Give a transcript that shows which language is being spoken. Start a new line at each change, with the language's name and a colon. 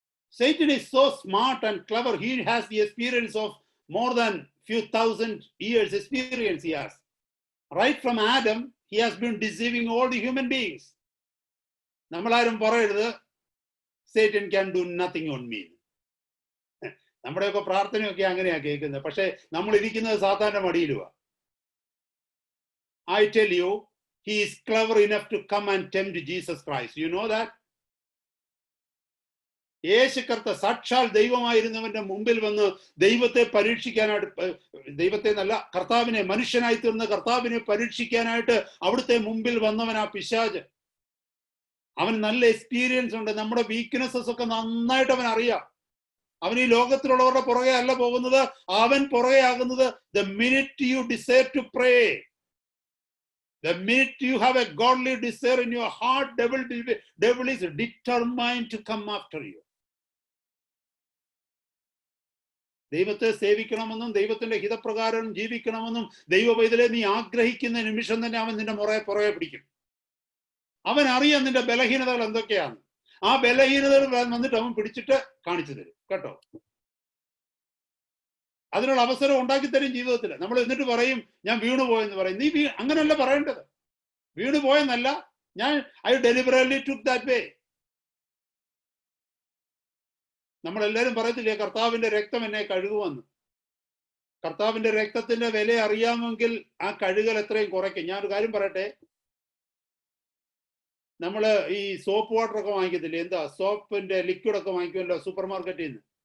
English: Satan is so smart and clever. He has the experience of more than few thousand years experience he has. Right from Adam, he has been deceiving all the human beings.
Malayalam: Nammalarum parayirudhu
English: Satan can do nothing on me.
Malayalam: നമ്മുടെയൊക്കെ പ്രാർത്ഥനയൊക്കെ അങ്ങനെയാ കേൾക്കുന്നത്. പക്ഷെ നമ്മൾ ഇരിക്കുന്നത് സാധാരണ മടിയിലുവാ.
English: I tell you, he is clever enough to come and tempt Jesus Christ. You know that?
Malayalam: യേശു കർത്ത സാക്ഷാൽ ദൈവമായിരുന്നവന്റെ മുമ്പിൽ വന്ന് ദൈവത്തെ പരീക്ഷിക്കാനായിട്ട്, ദൈവത്തെ എന്നല്ല, കർത്താവിനെ, മനുഷ്യനായി തീർന്ന കർത്താവിനെ പരീക്ഷിക്കാനായിട്ട് അവിടുത്തെ മുമ്പിൽ വന്നവൻ ആ പിശാച്. അവൻ നല്ല എക്സ്പീരിയൻസ് ഉണ്ട്. നമ്മുടെ വീക്ക്നെസ്സസ് ഒക്കെ നന്നായിട്ട് അവൻ അറിയാം. അവൻ ഈ ലോകത്തിലുള്ളവരുടെ പുറകെ അല്ല പോകുന്നത്, അവൻ പുറകെ ആകുന്നത്
English: the minute you desire to pray, the minute you have a godly desire in your heart, devil is determined to come after you.
Malayalam: ദൈവത്തെ സേവിക്കണമെന്നും ദൈവത്തിന്റെ ഹിതപ്രകാരം ജീവിക്കണമെന്നും ദൈവ പൈതലെ നീ ആഗ്രഹിക്കുന്ന നിമിഷം തന്നെ അവൻ നിന്റെ പുറകെ പിടിക്കും. അവൻ അറിയാം നിന്റെ ബലഹീനതകൾ എന്തൊക്കെയാണ്. ആ ബലഹീനതകൾ വന്നിട്ട് അവൻ പിടിച്ചിട്ട് കാണിച്ചു തരും കേട്ടോ. അതിനുള്ള അവസരം ഉണ്ടാക്കി തരും ജീവിതത്തിൽ. നമ്മൾ എന്നിട്ട് പറയും ഞാൻ വീണുപോയെന്ന് പറയും. നീ അങ്ങനെയല്ല പറയേണ്ടത്. വീണുപോയെന്നല്ല,
English: I deliberately took that way.
Malayalam: നമ്മളെല്ലാവരും പറയത്തില്ലേ കർത്താവിന്റെ രക്തം എന്നെ കഴുകുമെന്ന്. കർത്താവിന്റെ രക്തത്തിന്റെ വില അറിയാമെങ്കിൽ ആ കഴുകൽ എത്രയും കുറയ്ക്കും. ഞാനൊരു കാര്യം പറയട്ടെ, നമ്മള് ഈ സോപ്പ് വാട്ടർ ഒക്കെ വാങ്ങിക്കത്തില്ലേ, എന്താ സോപ്പിന്റെ ലിക്വിഡ് ഒക്കെ വാങ്ങിക്കുമല്ലോ സൂപ്പർ മാർക്കറ്റിൽ നിന്ന്.